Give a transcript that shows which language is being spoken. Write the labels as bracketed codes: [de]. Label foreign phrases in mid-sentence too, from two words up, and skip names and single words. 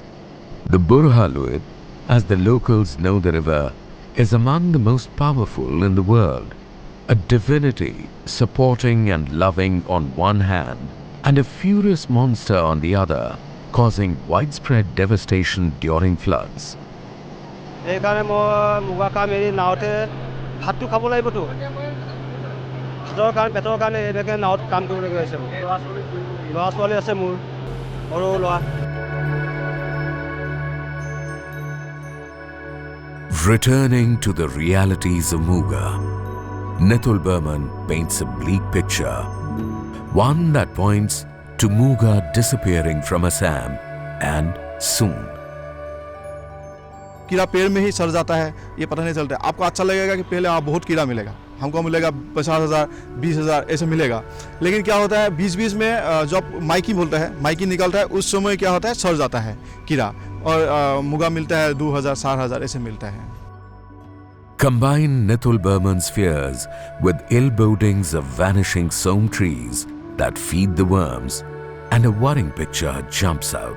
[en] The Burhaluid, as the locals know the river, is among the most powerful in the world, a divinity supporting and loving on one hand and a furious monster on the other, causing widespread devastation during floods. [as] সেইকাৰণে মই মুগা কাম এৰি নাওতে ভাতটো খাব লাগিবতো ভাতৰ কাৰণে পেটৰ কাৰণে এনেকৈ নাৱত কাম কৰিবলগীয়া হৈছে ল'ৰা ছোৱালী আছে মোৰ সৰু ল'ৰা [en] Returning to the realities of Muga, Nithul Burman paints a bleak picture, one that points to Muga disappearing from Assam and soon. [hi] कीड़ा पेड़ में ही सड़ जाता है, ये पता नहीं चलता। आपको अच्छा लगेगा कि पहले वहाँ बहुत कीड़ा मिलेगा, हमको मिलेगा 50,000 20,000 ऐसे मिलेगा, लेकिन क्या होता है बीच में जब माइकी बोलता है, माइकी निकलता है, उस समय क्या होता है सड़ जाता है कीड़ा और मुगा मिलता है 2,000 4,000 ऐसे मिलता है. [en] Combine Nithul Burman's fears with ill bodings of vanishing soam trees that feed the worms, and a worrying picture jumps out.